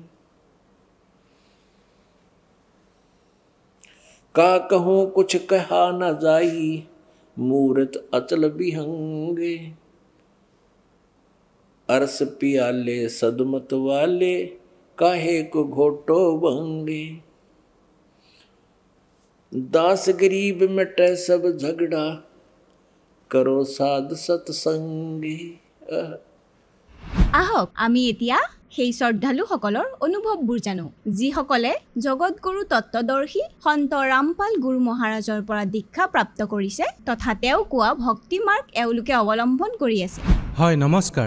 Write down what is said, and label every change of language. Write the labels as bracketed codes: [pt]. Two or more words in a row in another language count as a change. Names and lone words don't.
[hi] का कहूँ कुछ कहा न जाई, मूरत अचल बिहंगे, अरस पियाले सदमत वाले, काहे को घोटो भंगे। दास गरीब मिटे सब झगड़ा, करो साध सत्संगी। [as] আহক আমি এতিয়া সেই শ্ৰদ্ধালুসকলৰ অনুভৱবোৰ জানো, যিসকলে জগতগুৰু তত্ত্বদৰ্শী সন্ত ৰামপাল গুৰু মহাৰাজৰ পৰা দীক্ষা প্ৰাপ্ত কৰিছে তথা তেওঁ কোৱা ভক্তি মাৰ্গ এওঁলোকে অৱলম্বন কৰি আছে। হয় নমস্কাৰ।